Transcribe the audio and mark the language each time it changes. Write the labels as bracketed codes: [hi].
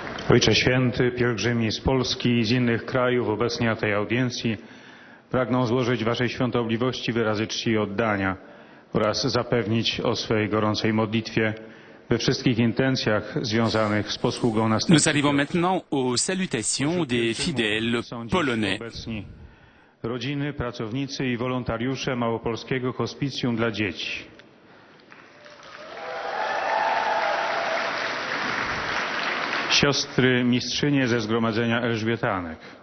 [pl] Ojcze Święty, pielgrzymi z Polski i z innych krajów obecni na tej audiencji pragną złożyć Waszej świątobliwości wyrazy czci i oddania oraz zapewnić o swej gorącej modlitwie we wszystkich intencjach związanych z posługą następnych. [fr] Nous arrivons maintenant aux salutations des fidèles polonais. [pl] Obecni rodziny, pracownicy i wolontariusze Małopolskiego Hospicjum dla Dzieci. Siostry mistrzynie ze Zgromadzenia Elżbietanek.